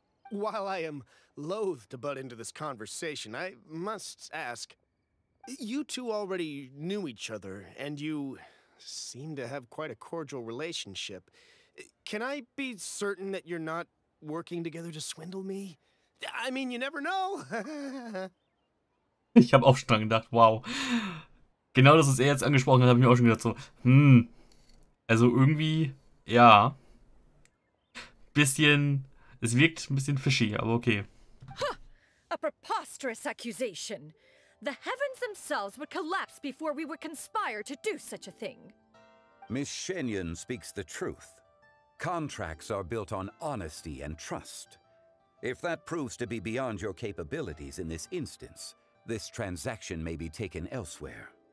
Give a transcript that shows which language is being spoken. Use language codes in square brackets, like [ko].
[en] While I am loath to butt into this conversation, I must ask, you two already knew each other, and you seem to have quite a cordial relationship. Can I be certain that you're not working together to swindle me? I mean, you never know. [de] Ich habe auch schon dran gedacht, wow. Genau das, was er jetzt angesprochen hat, habe ich mir auch schon gedacht so, also irgendwie, ja, bisschen, es wirkt ein bisschen fishy, aber okay. [en] A preposterous accusation. The heavens themselves would collapse before we would conspire to do such a thing. Miss Shenyun speaks the truth. Contracts are built on honesty and trust. If that proves to be beyond your capabilities in this instance, this transaction may be taken elsewhere.